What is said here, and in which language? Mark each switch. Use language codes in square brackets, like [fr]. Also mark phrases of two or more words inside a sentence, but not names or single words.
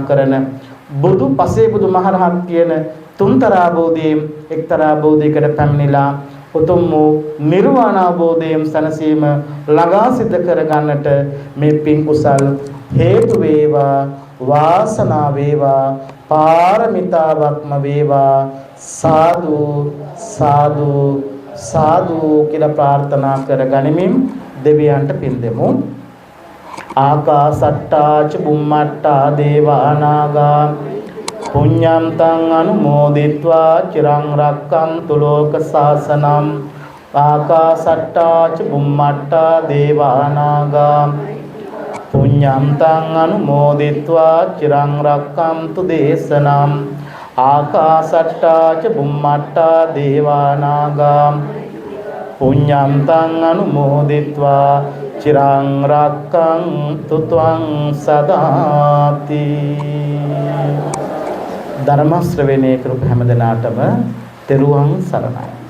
[si] කරන බුදු පසේ බුදු මහරහත් කියන තුන්තරා බෝධියෙන් එක්තරා බෝධියකට පැමිණිලා උතුම් වූ නිර්වාණ අවබෝධයෙන් සැනසීම ළඟා සිද්ධ කර ගන්නට මේ පින් කුසල් හේතු වේවා වාසනාව වේවා පාරමිතාවක්ම වේවා සාදු සාදු සාදු කියලා ප්‍රාර්ථනා කර ගනිමින් දෙවියන්ට පින් දෙමු. [pi] ආකාසට්ටා ච බුම්මට්ටා දේවානාගා පුඤ්ඤන්තං අනුමෝදිත්වා චිරං රක්ඛන්තු ලෝක සාසනං ආකාසට්ටා ච බුම්මට්ටා දේවානාගා පුඤ්ඤන්තං අනුමෝදිත්වා චිරං රක්ඛන්තු දේශනං ආකාසට්ටා ච බුම්මට්ටා දේවානාගා පුඤ්ඤන්තං අනුමෝදිත්වා චිරං රක්ඛන්තු ත්වං සදාති. [si] ධර්ම ශ්‍රවණය කරපු හැම දිනාටම තෙරුවන් සරණයි.